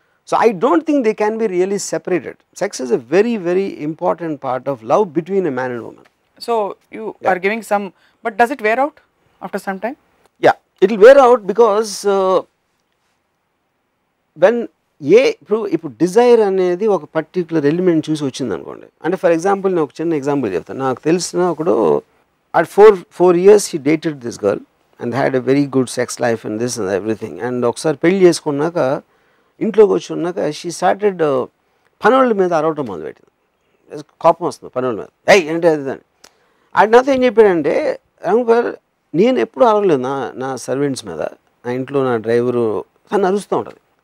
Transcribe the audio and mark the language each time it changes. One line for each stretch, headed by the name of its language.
English: So I don't think they can be really separated. Sex is a very very important part of love between a man and woman. So you are giving some, but does it wear out after some time? Yeah, it will wear out because when
Telugu: ఇప్పుడు Dzire అనేది ఒక particular element చూసి వచ్చింది అనుకోండి. అంటే for example నేను ఒక చిన్న ఎగ్జాంపుల్ చెప్తాను. నాకు తెలిసిన ఒకడు
English: at 4 years he dated this girl and had a very good sex life and this and everything.
Telugu: And ఒకసారి పెళ్లి చేసుకున్నాక ఇంట్లోకి వచ్చి ఉన్నాక
English: she started
Telugu: పనుల మీద అరవటం మొదలుపెట్టింది. కోపం వస్తుంది పనుల మీద, ఏంటి అది అని. అది నాతో ఏం చెప్పాడంటే, రాంగోపాల్ నేను ఎప్పుడు అరవలేదు నా సర్వెంట్స్ మీద, నా ఇంట్లో నా డ్రైవరు తను అరుస్తూ ఉంటుంది.